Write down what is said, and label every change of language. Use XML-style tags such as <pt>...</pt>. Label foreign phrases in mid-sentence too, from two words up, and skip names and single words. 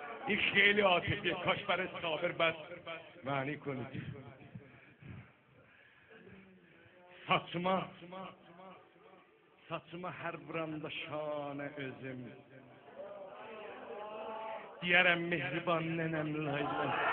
<fa>این خیلی عاطفیه، کاش برای صابر بس معنی کنید.</fa> <az>Saçıma her vuranda şanə özüm, diyərəm mehriban nənəm layla.</az>